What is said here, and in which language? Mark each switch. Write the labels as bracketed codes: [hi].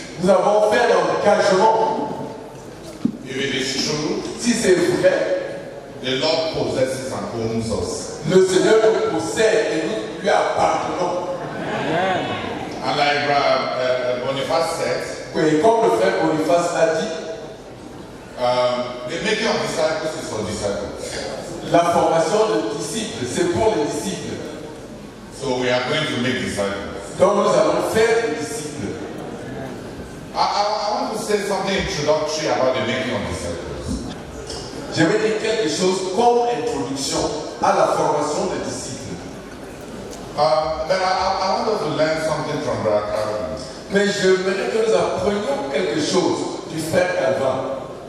[fr] Nous avons fait l'engagement. [en] If it is true, [fr] Si c'est vrai, [en] the Lord possesses and owns us. [fr] le Seigneur nous possède et nous lui appartenons. [en] Amen. And like Boniface said, [fr] Et comme le frère Boniface a dit, [en] the making of disciples is for disciples. [fr] la formation de disciples, c'est pour les disciples. [en] So we are going to make disciples. [fr] Donc nous allons faire des disciples. [en] I want to say something introductory about the making of disciples. [fr] Je vais dire quelque chose comme introduction à la formation des disciples. [en] But I want us to learn something from Brother Calvin. [fr] Mais j'aimerais que nous apprenions quelque chose du frère Calvin.